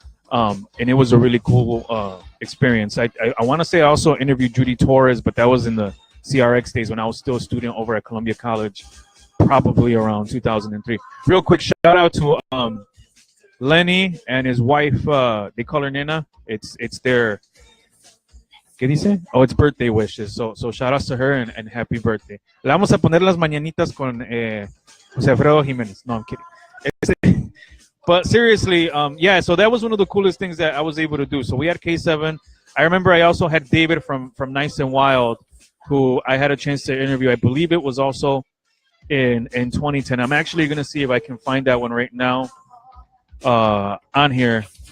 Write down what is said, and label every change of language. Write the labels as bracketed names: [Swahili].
[English] And it was a really cool experience. I want to say I also interviewed Judy Torres, but that was in the CRX days when I was still a student over at Columbia College, probably around 2003. Real quick shout out to Lenny and his wife. They call her Nena. It's their, [Spanish] ¿qué dice? [English] Oh, it's birthday wishes. So shout out to her and happy birthday. [Spanish] Le vamos a poner las mañanitas con José Alfredo Jiménez. [English] No, I'm kidding. But seriously, so that was one of the coolest things that I was able to do. So we had K7. I remember I also had David from Nice and Wild, who I had a chance to interview. I believe it was also in 2010. I'm actually going to see if I can find that one right now on here.